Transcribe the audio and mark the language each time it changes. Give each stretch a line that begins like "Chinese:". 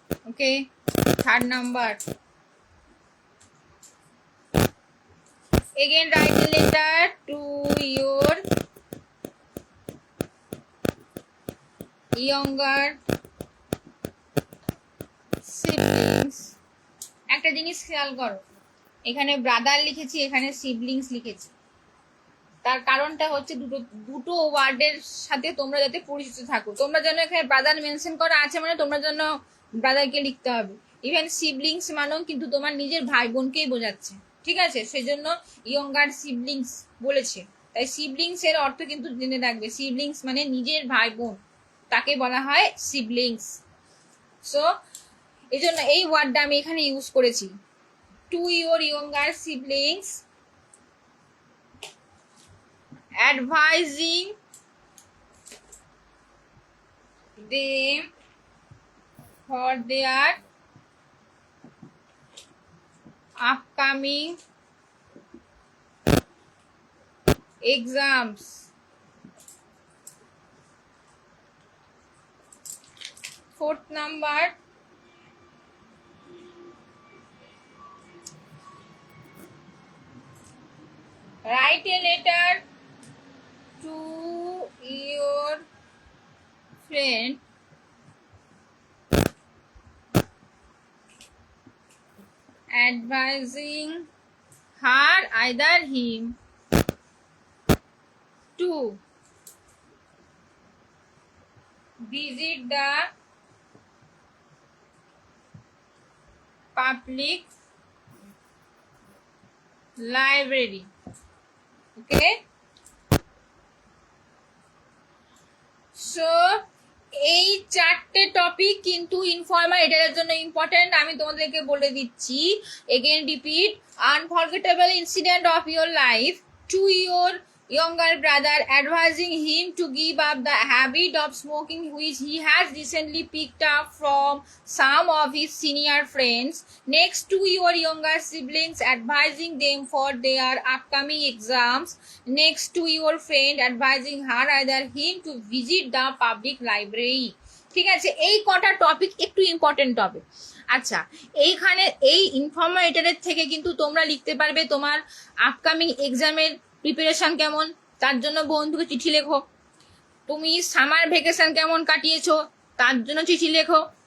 English: Okay, third number. Again, write a letter to your younger siblings.
Bangla: একটা জিনিস খেয়াল করো, এখানে ব্রাদার লিখেছি, এখানে সিবলিংস লিখেছি। তার কারণটা হচ্ছে দুটো ওয়ার্ডের সাথে তোমরা যাতে পরিচিত থাকো। তোমরা যেন এখানে ব্রাদার মেনশন করা আছে, মানে তোমরা যেন ব্রাদারকে লিখতে হবে। ইভেন সিবলিংস মানেও কিন্তু তোমার নিজের ভাই বোনকেই বোঝাচ্ছে। ঠিক আছে, সেজন্য ইয়ঙ্গার সিবলিংস বলেছে, তাই সিবলিংস এর অর্থ কিন্তু জেনে রাখবে। সিবলিংস মানে নিজের ভাই বোন, তাকে বলা হয় সিবলিংস।
English: so
Bangla: এই জন্য এই ওয়ার্ডটা আমি এখানে ইউজ করেছি,
English: To your younger siblings, advising them for their upcoming exams. Fourth number, write a letter to your friend advising her, either him, to visit the public library. Okay,
Bangla: so এই চারটে topic কিন্তু informal এটার জন্য important, আমি তোমাদেরকে বলে দিচ্ছি।
English: Again repeat, unforgettable incident of your life to your younger brother, advising him to give up the habit of smoking which he has recently picked up from some of his senior friends. Next, to your younger siblings, advising them for their upcoming exams. Next, to your friend, advising her either him to visit the public library.
Bangla: ঠিক আছে, এই কটা topic একটু important topic. আচ্ছা, এইখানে এই ইনফরমেটরের থেকে কিন্তু তোমরা লিখতে পারবে তোমার আপকামিং এক্সামের প্রিপারেশন কেমন, তার জন্য বন্ধুকে চিঠি লেখো। তুমি সামার ভ্যাকেশন কেমন কাটিয়েছো, তার জন্য চিঠি লেখো।